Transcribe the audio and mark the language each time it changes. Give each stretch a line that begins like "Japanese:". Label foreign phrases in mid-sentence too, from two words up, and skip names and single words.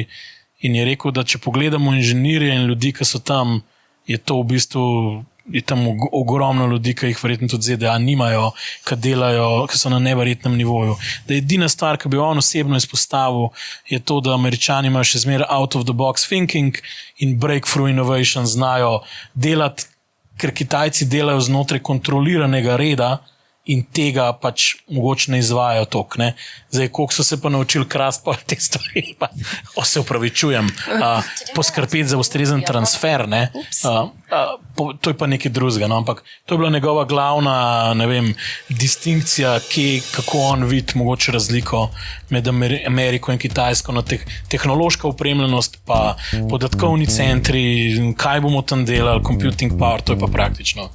Slovenian: In je rekel, da če pogledamo inženirje in ljudi, ki so tam, je to v bistvu, je tam ogromno ljudi, ki jih verjetno tudi ZDA nimajo, ki delajo, ki so na neverjetnem nivoju. Da je edina stvar, ki bi on osebno izpostavil, je to, da Američani imajo še zmeraj
English: out of the box thinking
Slovenian: in
English: breakthrough innovation
Slovenian: znajo delati, ker Kitajci delajo znotraj kontroliranega reda, in tega pač mogoče ne izvajajo toliko. Zdaj, koliko so se pa naučili krasti pa te stvari, pa se upravičujem, poskrbeti za ustrezen transfer, to je pa nekaj drugega, ampak to je bila njegova glavna, distinkcija, kako on vidi mogoče razliko med Ameriko in Kitajsko, tehnološka opremljenost, pa podatkovni centri, kaj bomo tam delali,
English: computing power,
Slovenian: to je pa praktično.